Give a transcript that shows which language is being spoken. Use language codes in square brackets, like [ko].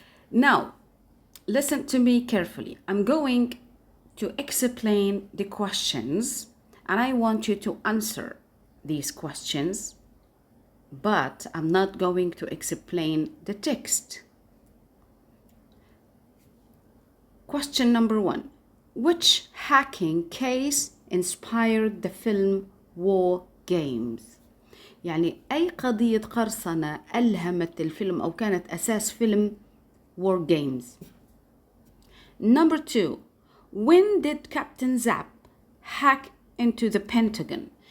[en] Now, listen to me carefully. I'm going to explain the questions and I want you to answer these questions, but I'm not going to explain the text. Question number 1. Which hacking case inspired the film War Games? [ar] يعني أي قضية قرصنة ألهمت الفيلم أو كانت أساس فيلم War Games. [en] Number 2. When did Captain Zap hack into the Pentagon?